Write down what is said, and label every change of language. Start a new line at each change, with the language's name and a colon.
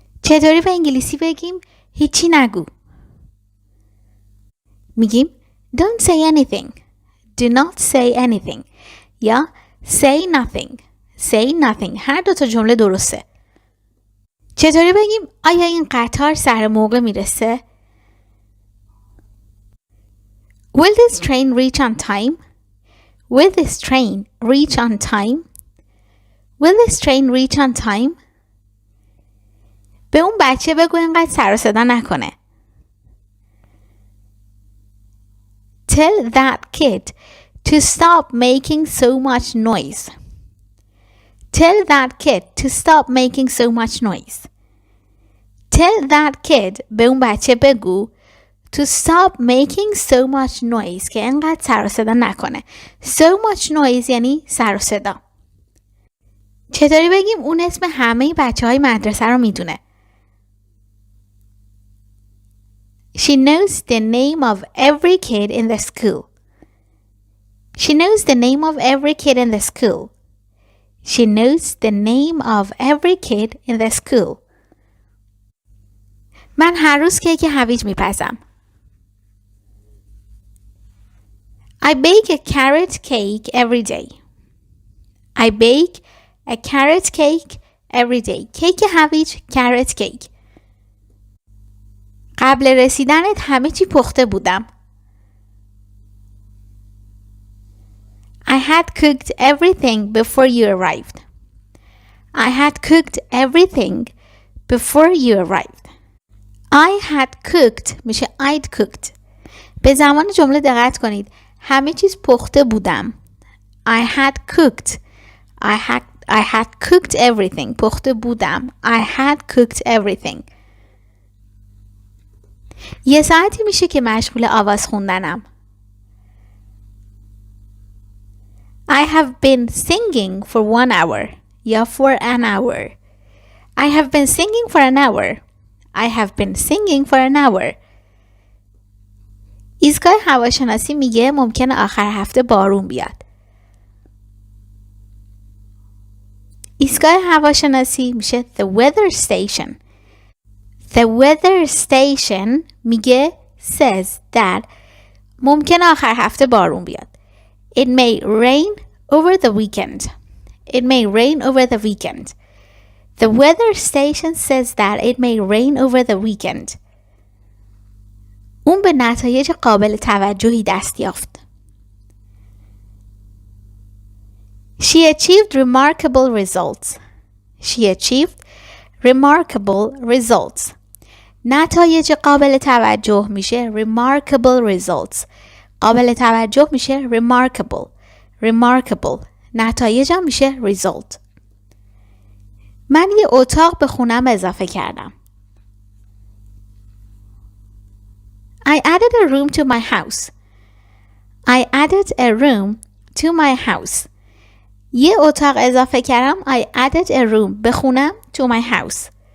Persian: چطوری به انگلیسی بگیم هیچی نگو؟ میگیم
English: don't say anything. Do not say anything. یا say nothing. Say nothing.
Persian: هر دو تا جمله درسته. چطوری بگیم آیا این قطار سر موقع میرسه؟
English: Will this train reach on time? Will this train reach on time? Will this train reach on time?
Persian: به اون بچه بگو اینقدر سر و صدا نکنه.
English: Tell that kid to stop making so much noise. Tell that kid to stop making so much noise. Tell that kid
Persian: به اون بچه بگو
English: to stop making so much noise
Persian: که اینقدر سر و صدا نکنه.
English: So much noise
Persian: یعنی سر و صدا. چطوری بگیم اون اسم همه بچه های مدرسه رو میدونه؟
English: She knows the name of every kid in the school. She knows the name of every kid in the school. She knows the name of every kid in the school.
Persian: من هر روز کیک هویج میپزم.
English: I bake a carrot cake every day. I bake a carrot cake every day.
Persian: کیک هویج
English: carrot cake.
Persian: قبل رسیدنت همه چی پخته بودم.
English: I had cooked everything before you arrived. I had cooked everything before you arrived. I had cooked میشه I'd cooked.
Persian: به زمان جمله دقت کنید. همه چیز پخته بودم.
English: I had cooked. I had cooked everything.
Persian: پخته بودم.
English: I had cooked everything.
Persian: یه ساعتی میشه که مشغول آواز خوندنم.
English: I have been singing for 1 hour. یا for an hour. I have been singing for an hour. I have been singing for an hour.
Persian: ایستگاه هواشناسی میگه ممکنه آخر هفته بارون بیاد. ایستگاه هواشناسی میشه
English: the weather station. The weather station
Persian: میگه
English: says that
Persian: ممکنه آخر هفته بارون بیاد.
English: It may rain over the weekend. It may rain over the weekend. The weather station says that it may rain over the weekend.
Persian: اون به نتایج قابل توجهی دست یافت.
English: She achieved remarkable results. She achieved remarkable results.
Persian: نتایج قابل توجه میشه
English: remarkable results.
Persian: قابل توجه میشه remarkable.
English: Remarkable.
Persian: نتایج هم میشه result. من یه اتاق به خونم اضافه کردم.
English: I added a room to my house. I added a room to my house.
Persian: یه اتاق اضافه کردم.
English: I added a room
Persian: به خونم
English: to my house.